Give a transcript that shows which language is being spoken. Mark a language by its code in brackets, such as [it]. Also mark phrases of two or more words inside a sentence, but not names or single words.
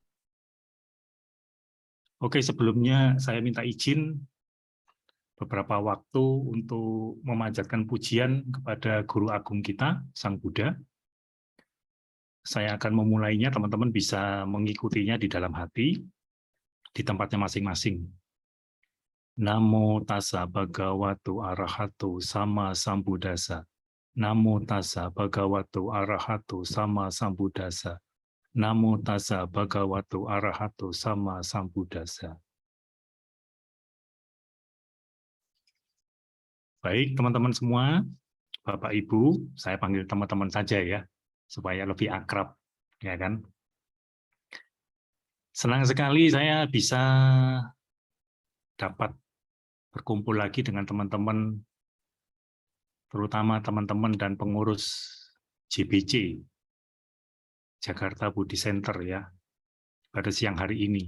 [id] Oke, sebelumnya saya minta izin beberapa waktu untuk memanjatkan pujian kepada Guru Agung kita, Sang Buddha. Saya akan memulainya, teman-teman bisa mengikutinya di dalam hati, di tempatnya masing-masing. [pi] Namo tassa bhagavato arahato sama sambuddhassa. Namo tassa bhagavato arahato sama sambuddhassa. Namo tassa bhagavato arahato sama sambuddhassa. [id] Baik, teman-teman semua, Bapak Ibu, saya panggil teman-teman saja ya, supaya lebih akrab, ya kan? Senang sekali saya bisa dapat berkumpul lagi dengan teman-teman terutama teman-teman dan pengurus JBC, Jakarta Budi Center ya, pada siang hari ini.